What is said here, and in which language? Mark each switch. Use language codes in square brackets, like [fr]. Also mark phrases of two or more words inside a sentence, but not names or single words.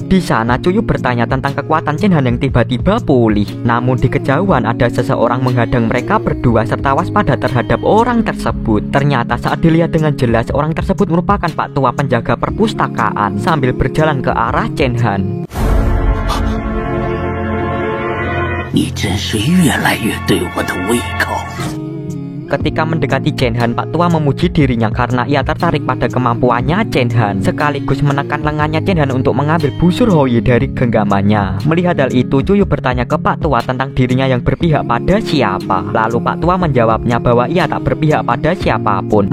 [id] Di sana Cuyu bertanya tentang kekuatan Chen-Han yang tiba-tiba pulih. Namun di kejauhan ada seseorang menghadang mereka berdua serta waspada terhadap orang tersebut. Ternyata saat dilihat dengan jelas, orang tersebut merupakan Pak Tua penjaga perpustakaan sambil berjalan ke arah Chen-Han. [zh] 你真是越来越对我的胃口。 [id] Ketika mendekati Chen-Han, Pak Tua memuji dirinya karena ia tertarik pada kemampuannya Chen-Han, sekaligus menekan lengannya Chen-Han untuk mengambil busur Houyi dari genggamannya. Melihat hal itu, Cuyu bertanya ke Pak Tua tentang dirinya yang berpihak pada siapa. Lalu Pak Tua menjawabnya bahwa ia tak berpihak pada siapapun.